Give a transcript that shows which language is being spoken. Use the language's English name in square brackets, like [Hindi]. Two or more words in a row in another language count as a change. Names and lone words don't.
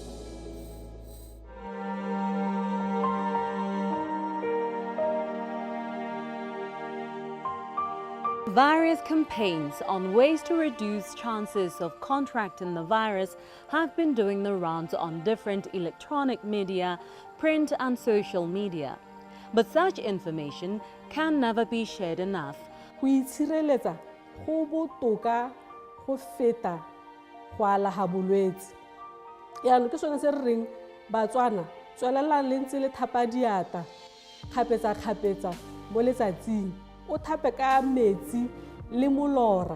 [English] Various campaigns on ways to reduce chances of contracting the virus have been doing the rounds on different electronic media, print and social media. But such information can never be shared enough. [Tswana] Go itshireletsa go botoka go feta go ala ga bolwetse. Yaanong ke sone se re reng Batswana tswelela le ntse le thapa diata kgapetsa mo letsatsing, o thape ka metsi le molora.